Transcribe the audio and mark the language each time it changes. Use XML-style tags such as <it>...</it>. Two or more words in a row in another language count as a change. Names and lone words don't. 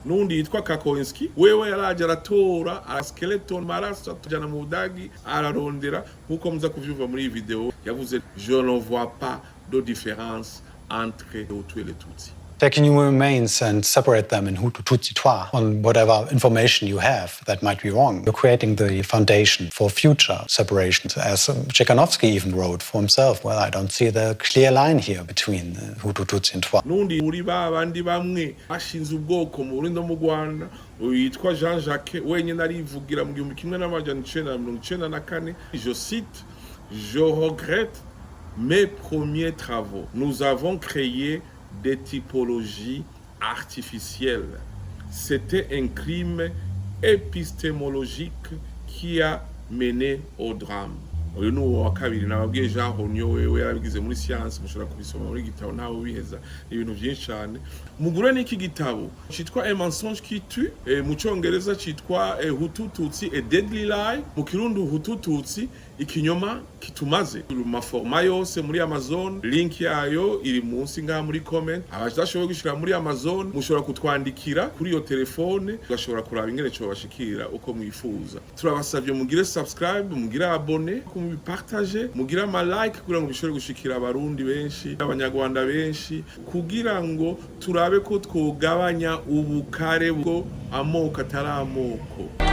<rn>n'undi yitwa Kakoinski wewe yaraje aratora skeleton maraso atujana mu Budagi ararondera nkuko muza kuvyumva muri iyi video yavuze</rn> <fr>je ne vois pas de différence entre Hutu et les Tutsi.</fr> <en>Taking your remains and separate them in Hutu, Tutsi, Twa on whatever information you have that might be wrong. You're creating the foundation for future separations, as Tchaikovsky even wrote for himself. Well, I don't see the clear line here between Hutu, Tutsi, and Twa.</en> <rn>Nundi muri babandi bamwe bashinze ubwoko mu Burundi no mu Rwanda yitwa Jean Jacques wenyine arivugira mu 1994.</rn> <fr>Je cite: je regrette mes premiers travaux. Nous avons créé des typologies artificielles. C'était un crime épistémologique qui a mené au drame.</fr> <rn>Uyu ni uwa kabiri nababwiye Jean Honyo wewe yarabigize muri science mushobora kubisoma muri gitabo nawe biheza ibintu byinshi cyane. Mugure n'iki gitabo cyitwa Un mensonge qui tue, mu cyongereza cyitwa Hutu Tutsi a deadly lie, mu kirundi Hutu Tutsi ikinyoma kitumaze. Mu maforma yose muri Amazon, link yayo iri munsi ngaha muri comment. Abadashoboye gushira muri Amazon mushobora kutwandikira kuri iyo telefone ugashobora kuraba ingene cyo bashikira uko mwifuza. Turabasavye mugire subscribe, mugire abone, mubipartage, mugire ama like kugira ngo bishobore gushikira abarundi benshi, abanyarwanda benshi, kugira ngo turabe ko twogabanya ubukare bwo amoko atari amoko.</rn>